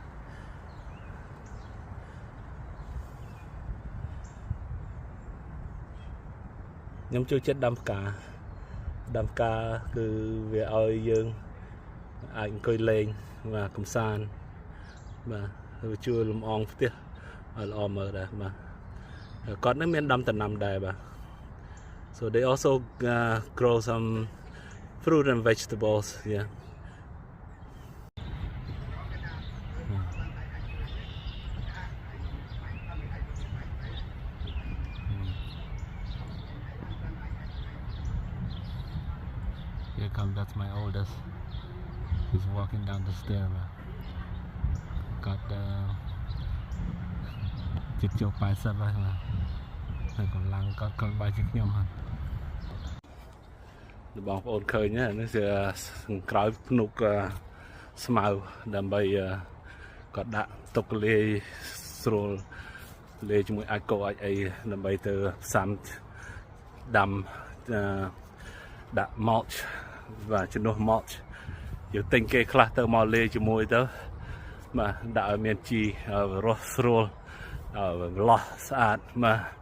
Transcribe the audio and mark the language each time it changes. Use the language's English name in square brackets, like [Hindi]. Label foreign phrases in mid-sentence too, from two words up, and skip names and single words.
[Khmer] ខ្ញុំចូលចិត្តដាំផ្កាគឺវាឲ្យយើងអាចអង្គុយលេងបាទកំសា ន្តបាទវាជួយលំអងផ្ទះឲ្យល្អមើលដែរបាទគាត់នឹងមានដាំដំណាំដែរបាទ [English] so they also grow some fruit and vegetables yeah here comes that's my oldest he's walking down the stair got the [Khmer] ជិតចូល80ហើយហើយកម្លាំងគាត់ក៏បាយជាខ្ញុំហ្នឹងបងប្អូនឃើញ នេះជាក្រោយភ្នុកស្មៅដើម្បីគាត់ដាក់ទុកលាយស្រួលលាយជាមួយអាចកោអាចអីដើម្បីទៅផ្សំដាំដាក់ mulch បាទជំនួស mulch យើងទិញគេខ្លះទៅមកលាយជាមួយទៅបាទដាក់ឲ្យមានជីរសស្រួលលោះស្អាតបាទ